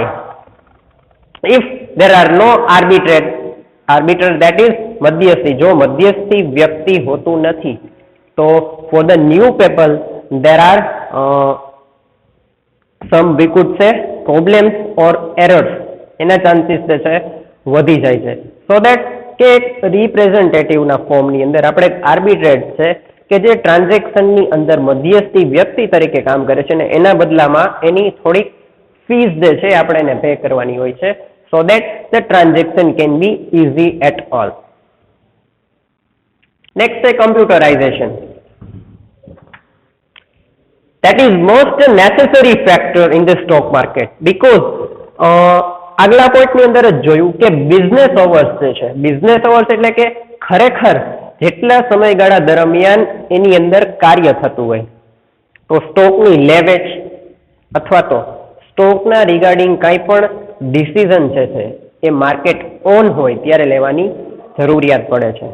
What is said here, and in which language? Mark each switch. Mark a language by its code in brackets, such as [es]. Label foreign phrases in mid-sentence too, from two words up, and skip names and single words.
[en] If there are no arbiter that is [gu] મધ્યસ્થી, જો મધ્યસ્થી વ્યક્તિ હોતું નથી તો [en] for the new people there are some we could say problems or errors, [gu] એના ચાન્સીસ જે છે વધી જાય છે. [en] so that [gu] કે એક રિપ્રેઝેન્ટેટિવના ફોર્મની અંદર આપણે આર્બિટ્રેટ છે કે જે ટ્રાન્ઝેક્શનની અંદર મધ્યસ્થી વ્યક્તિ તરીકે કામ કરે છે ને એના બદલામાં એની થોડીક ફીસ જે છે આપણે એને પે કરવાની હોય છે, [en] so that the transaction can be easy at all. Next is computerization. That is most necessary factor in the stock market because [gu] આગલા પોઈન્ટની અંદર જ જોયું કે [en] business hours [gu] જે છે, [en] business hours [gu] એટલે કે ખરેખર જેટલા સમયગાળા દરમિયાન એની અંદર કાર્ય થતું હોય, તો સ્ટોકની લેવેચ અથવા તો સ્ટોકના રિગાર્ડિંગ કાંઈ પણ ડિસિઝન છે એ [en] market on [gu] હોય ત્યારે લેવાની જરૂરિયાત પડે છે.